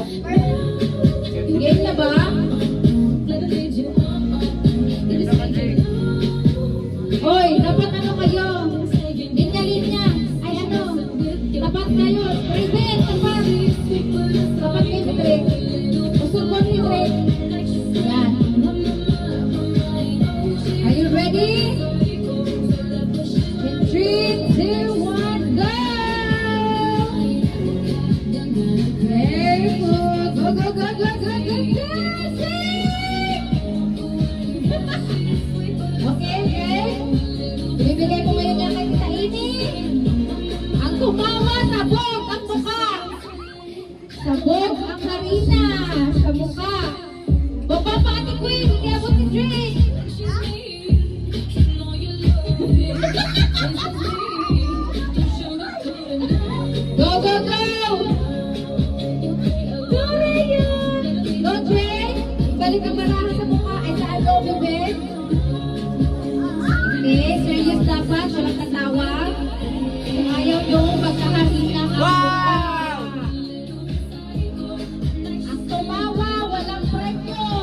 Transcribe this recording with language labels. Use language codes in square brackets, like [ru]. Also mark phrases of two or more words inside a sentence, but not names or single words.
[tl] Game na ba? Hoy, dapat ano kayo? Linya-linya. Ay ano? Tapat kayo. Present, tapat. Tapat kayo ni Drake. Usulpon ni Drake. Yan. [en] Are you ready? In 3, 2, 1, go! Very good. Go, go, go, go, go, go, go! Okay, okay. [tl] Ibibigay ko ngayon yan kay Tita Ini. Ang tumawa, sabog ang mukha. Sabog ang harina sa mukha. Baba pa Ate Queen, hindi abot ni Drake. [en] Go, go, go! Go, Rayon! Go, Drake! [tl] Balik ang marahan sa mukha. Ay, saan loob yung bed? Okay, serious dapat. Walang katawa. Kung ayaw nyo, magkaharina ang mukha. Ang tumawa, walang premyo.